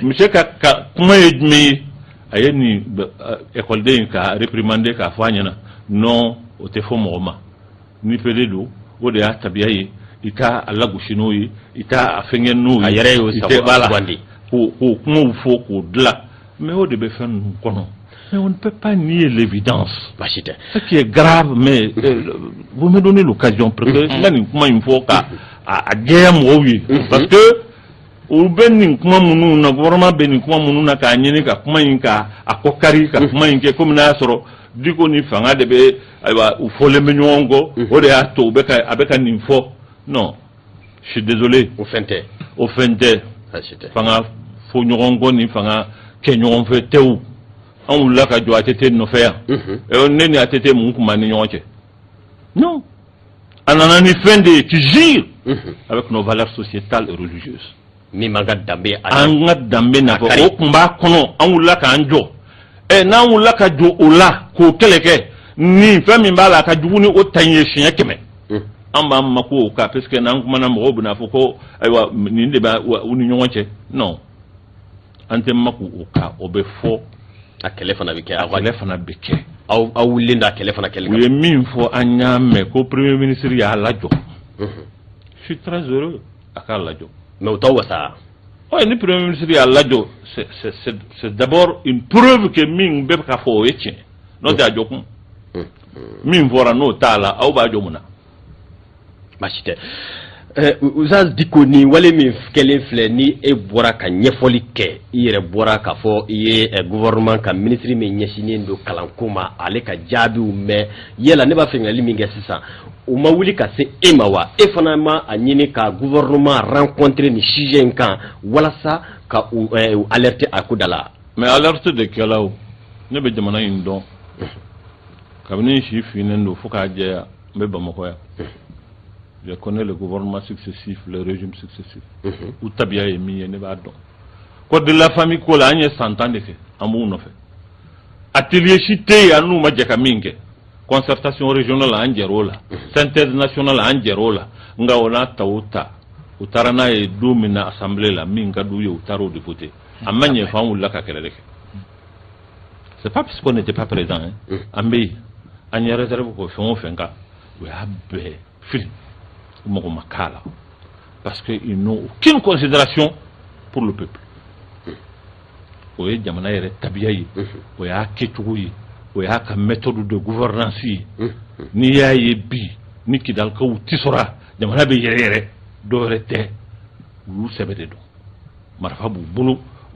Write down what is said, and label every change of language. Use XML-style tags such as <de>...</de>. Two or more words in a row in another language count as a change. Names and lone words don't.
<bm>monsieur ka kuma ye jumɛn ye a ye nin écoleden ka réprimander k'a fɔ a ɲɛna non o tɛ fɔ mɔgɔ ma ni PD don o de y'a tabiya ye i t'a lagosi n'o ye i t'a fɛngɛ n'o ye a yɛrɛ y'o sugandi k'o kumaw fɔ k'o dilan mais o de bɛ fɛn ninnu kɔnɔ</bm> <fr>mais on ne peut pas nier l'évidence</fr> <bm>baasi tɛ</bm> <fr>ce qui est grave mais vous me donnez l'occasion parce que</fr> <bm>n ka nin kuma in fɔ ka a jɛya mɔgɔw ye parce que u bɛ nin kuma minnu na gouvernement bɛ nin kuma minnu na k'a ɲini ka kuma in ka a kɔ kari ka kuma in kɛ komi n'a y'a sɔrɔ Diko ni fanga de bɛ ayiwa u fɔlen bɛ ɲɔgɔn kɔ o de y'a to a bɛ ka nin fɔ</bm> <fr>non je suis désolé</fr> <bm>o fɛn tɛ fanga fɔ ɲɔgɔn kɔ ni fanga kɛ ɲɔgɔn fɛ tɛw an wulila ka jɔ ATT nɔfɛ yan ne ni ATT mun tun b'an ni ɲɔgɔn cɛ non a nana ni fɛn de ye</bm> <fr>qui gire avec nos valeurs sociétales et religieuses</fr> <bm>min b'an ka danbe an ka danbe nafɛ o tun b'a kɔnɔ an wulila k'an jɔ n'an wulila ka jɔ o la k'o kɛlɛ kɛ nin fɛn min b'a la a ka jugu ni o ta in ye siɲɛ 100 an b'an mako o kan parce que n'an kumana mɔgɔw bɛna fɔ ko ayiwa nin de b'a u ni ɲɔgɔn cɛ non an tɛ mako o kan o bɛ fɔ a kɛlɛ fana bɛ kɛ a kɛlɛ fana bɛ kɛ aw wulilen don a kɛlɛ fana kɛlɛ u ye min fɔ an y'a mɛn ko</bm> <fr>premier ministre</fr> <bm>y'a lajɔ</bm> <fr>je suis très heureux</fr> <bm>a k'a lajɔ mais u t'aw wasa oui ni</bm> <fr>premier ministre</fr> <bm>y'a lajɔ</bm> <fr>c'est d'abord une preuve que</fr> <bm>min bɛɛ ka fɔ o ye tiɲɛ n'o tɛ a jɔ kun min fɔra n'o t'a la aw b'a jɔ mun na baasi tɛ Oustaz Dicko ni wale min kɛlen filɛ ni e bɔra ka ɲɛfɔli kɛ i yɛrɛ bɔra k'a fɔ i ye gouvernement ka ministre min ɲɛsinnen don kalanko ma ale ka jaabiw mɛn yala ne b'a fɛ ɲininkali min kɛ sisan o ma wuli ka se e ma wa e fana ma a ɲini ka</bm> <fr>gouvernement rencontrer</fr> <bm>ni sujet in kan walasa ka alerter a ko da la mais alerte de kɛlaw ne bɛ jamana in dɔn kabini si finnen don fo k'a jɛya n bɛ Bamakɔ yan</bm> <fr>je connais le gouvernement successif, le régime successif.</fr> <bm>Ou tabiya ye min ye ne b'a dɔn.</bm> <fr>Code de la famille</fr> <bm>ko la an ye 100 ans de kɛ an b'u nɔfɛ. Atelier si tɛ yen an n'u ma jɛ ka min kɛ.</bm> <fr>Concertation régionale</fr> <bm>an jɛr'o la.</bm> <fr>Synthèse nationale</fr> <bm>an jɛr'o la. Nka o n'a ta o ta u taara n'a ye don min na assemblée la min ka d'u ye u taara o député. A ma ɲɛ fɔ an wulila ka kɛlɛ de kɛ.</bm> <fr>C'est pas parce qu'on n'était pas présent hein.</fr> <bm>An bɛ yen an ye réserve ko fɛn o fɛn kan o y'a bɛɛ fili.</bm> <fr>Parce qu'ils n'ont aucune considération pour le peuple.</fr> <bm>O ye jamana yɛrɛ tabiya ye o y'a kɛcogo ye o y'a ka</bm> <fr>méthode de gouvernance</fr> <bm>ye n'i y'a ye bi ni kidalikaw tisora jamana bɛ yɛrɛ yɛrɛ dɔwɛrɛ tɛ u y'u sɛbɛ de dɔn marifa b'u bolo u</bm>